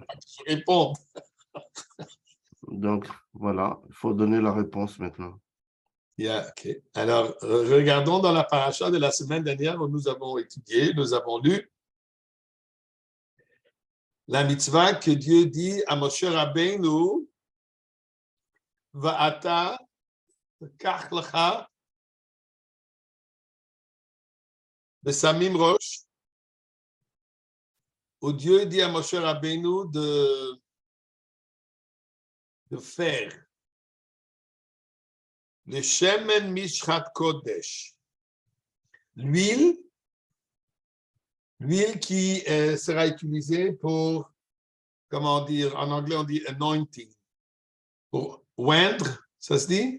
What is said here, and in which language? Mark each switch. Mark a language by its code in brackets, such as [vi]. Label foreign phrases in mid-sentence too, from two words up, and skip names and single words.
[fr] tu réponds. Donc, voilà, il faut donner la réponse maintenant. [en] Yeah, okay. [fr] Alors, regardons dans la paracha de la semaine dernière où nous avons étudié, nous avons lu la mitzvah que Dieu dit à Moshe Rabbeinu, [he] ואתה קח לך בשמים ראש, [fr] où Dieu dit à Moshe Rabbeinu de faire le [he] שמן משחת קודש, [fr] l'huile qui sera utilisée pour, comment dire, en anglais on dit anointing, pour oindre, ça se dit?